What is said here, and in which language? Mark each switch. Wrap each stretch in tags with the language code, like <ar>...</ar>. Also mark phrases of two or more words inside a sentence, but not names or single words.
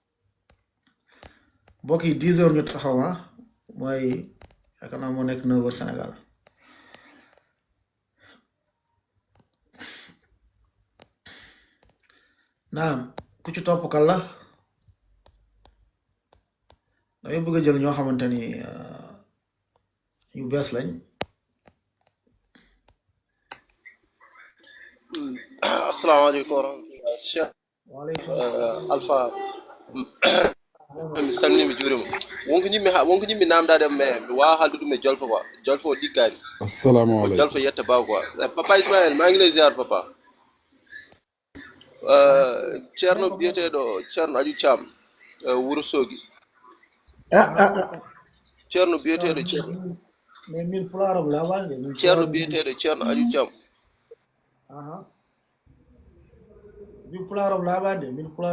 <wo>mbokk yi 10 heures ñu taxaw mooy yaakaar naa moo nekk 9 heures Sénégal naam ku ci topp kan la damay bëgg a jël ñoo xamante ni yu bees lañ</wo> <ar>السلام عليكم ورحمة الله Cheikh وعليكم السلام</ar> <ff>Alpha mi salmini mi juurima wonko ñimmi namdade me wa haldude me jolfo quoi jolfo diggani</ff> <ar>السلام عليكم</ar> <ff>jolfo yetta ba quoi papa Ismaël</ff> <wo>maa ngi lay ziar</wo> <ff>papa ceerno biyeteɗo ceerno Aliou Thiam Wuro Sogi ceerno biyeteɗo mais min pulaar la wande min ceerno biyeteɗo ceerno Aliou Thiam aha min pulaar la wande min pulaar</ff>